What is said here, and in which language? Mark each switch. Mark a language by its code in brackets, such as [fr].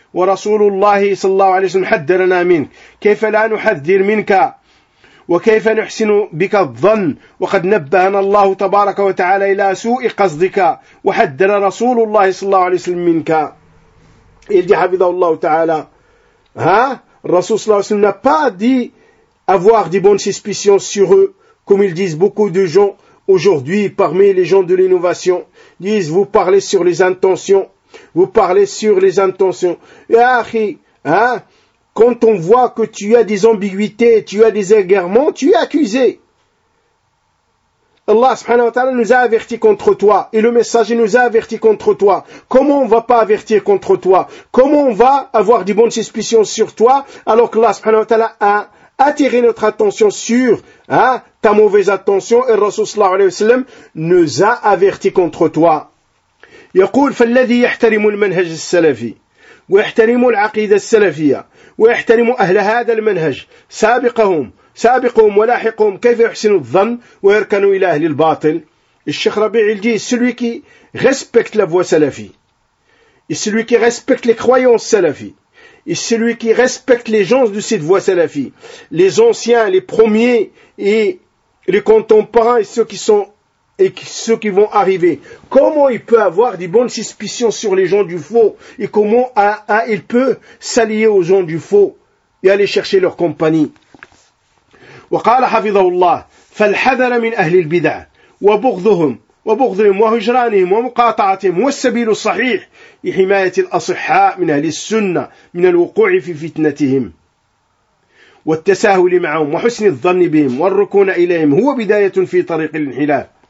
[ar] ورسول الله صلى الله عليه وسلم حذرنا منك كيف لا نحذر منك وكيف نحسن بك الظن وقد نبهنا الله تبارك وتعالى إلى سوء قصدك وحذر رسول الله صلى الله عليه وسلم منك يلدي حفظه الله تعالى ها الرسول صلى الله عليه وسلم [fr] n'a pas dit avoir des bonnes suspicions sur eux comme ils disent beaucoup de gens aujourd'hui parmi les gens de l'innovation disent vous parlez sur les intentions. Vous parlez sur les intentions. Et achi, hein, quand on voit que tu as des ambiguïtés, tu as des égarements, tu es accusé. Allah subhanahu wa ta'ala nous a avertis contre toi. Et le messager nous a avertis contre toi. Comment on ne va pas avertir contre toi? Comment on va avoir des bonnes suspicions sur toi alors que Allah subhanahu wa ta'ala a attiré notre attention sur hein, ta mauvaise attention et Rasoul sallallahu alayhi wa sallam nous a avertis contre toi. [ar] يقول فالذي يحترم المنهج السلفي ويحترم العقيدة السلفية ويحترم أهل هذا المنهج سابقهم ولاحقهم كيف يحسن الظن ويركن إلى أهل الباطل. [fr] الشيخ ربيع الجي celui qui respecte la voie salafie et celui qui respecte les croyances salafie et celui qui respecte les gens de cette voie salafie, les anciens, les premiers et les contemporains et ceux qui sont et ceux qui vont arriver, comment il peut avoir des bonnes suspicions sur les gens du faux, et comment il peut s'allier aux gens du faux, et aller chercher leur compagnie. [ar] وقال حفظه الله فالحذر من أهل البدع وبغضهم وهجرانهم ومقاطعتهم والسبيل الصحيح لحماية الأصحاء من أهل السنة من الوقوع في فتنتهم والتساهل معهم وحسن الظن بهم والركون إليهم هو بداية في طريق الانحلاف.